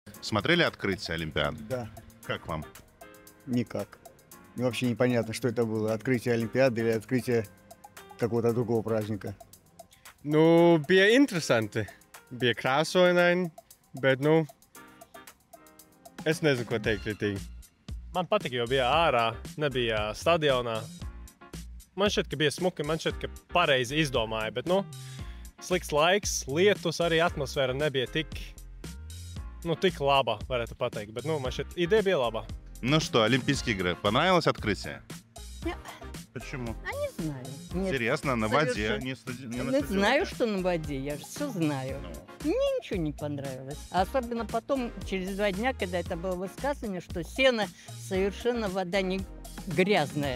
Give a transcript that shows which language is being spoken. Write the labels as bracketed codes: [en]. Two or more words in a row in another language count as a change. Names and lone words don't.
[ru] Смотрели открытие Олимпиады? Да, Как вам? никак. И вообще непонятно, что это было. Открытие Олимпиады или открытие какого-то другого праздника. [lv] Nu, bija interesanti. Bija krāsoinaini, bet, nu, es nezinu, ko teikt kritīgi. Man patika, jo bija ārā, nebija stadionā. Man šķiet, ka bija smuki, man šķiet, ka pareizi izdomāja, bet, nu, slikts laiks, lietus, arī atmosfēra nebija tik laba, varētu pateikt. Bet, nu, man šķiet, ideja bija laba. [ru] Ну что, Олимпийские игры. Понравилось открытие? Нет. Почему? Не знаю. Нет. Интересно, на воде, Совершенно. не на Я стадионе. знаю, что на воде, я же все знаю. Ну, Мне ничего не понравилось. Особенно потом, через 2 дня, когда это было высказывание, что сено совершенно вода не грязная.